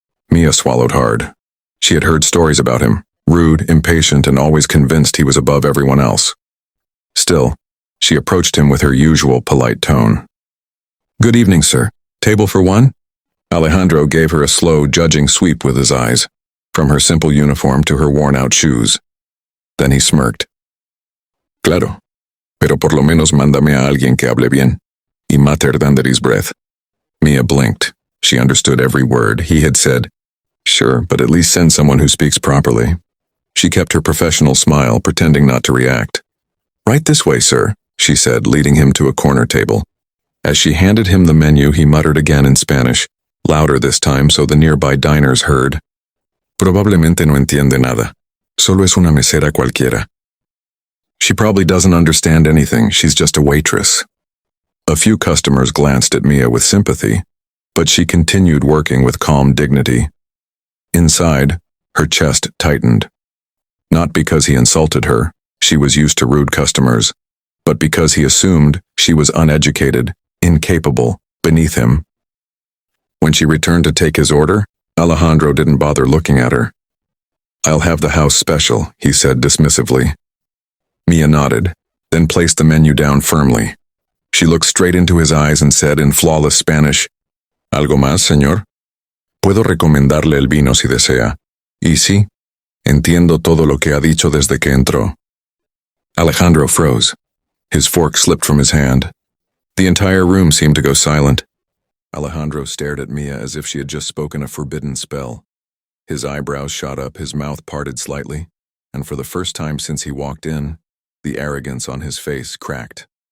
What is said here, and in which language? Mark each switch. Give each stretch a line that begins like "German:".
English: Mia swallowed hard. She had heard stories about him, rude, impatient, and always convinced he was above everyone else. Still, she approached him with her usual polite tone. "Good evening, sir. Table for one?" Alejandro gave her a slow, judging sweep with his eyes, from her simple uniform to her worn-out shoes. Then he smirked.
Spanish: "Claro, pero por lo menos mándame a alguien que hable bien, y
English: mater than his breath." Mia blinked. She understood every word. He had said, "Sure, but at least send someone who speaks properly." She kept her professional smile, pretending not to react. "Right this way, sir," she said, leading him to a corner table. As she handed him the menu, he muttered again in Spanish, louder this time so the nearby diners heard.
Spanish: "Probablemente no entiende nada. Solo es una mesera cualquiera."
English: She probably doesn't understand anything, she's just a waitress. A few customers glanced at Mia with sympathy, but she continued working with calm dignity. Inside, her chest tightened. Not because he insulted her, she was used to rude customers, but because he assumed she was uneducated, incapable, beneath him. When she returned to take his order, Alejandro didn't bother looking at her. "I'll have the house special," he said dismissively. Mia nodded, then placed the menu down firmly. She looked straight into his eyes and said in flawless Spanish,
Spanish: "¿Algo más, señor? Puedo recomendarle el vino si desea. Y sí, entiendo todo lo que ha dicho desde que entró."
English: Alejandro froze. His fork slipped from his hand. The entire room seemed to go silent. Alejandro stared at Mia as if she had just spoken a forbidden spell. His eyebrows shot up, his mouth parted slightly, and for the first time since he walked in, the arrogance on his face cracked.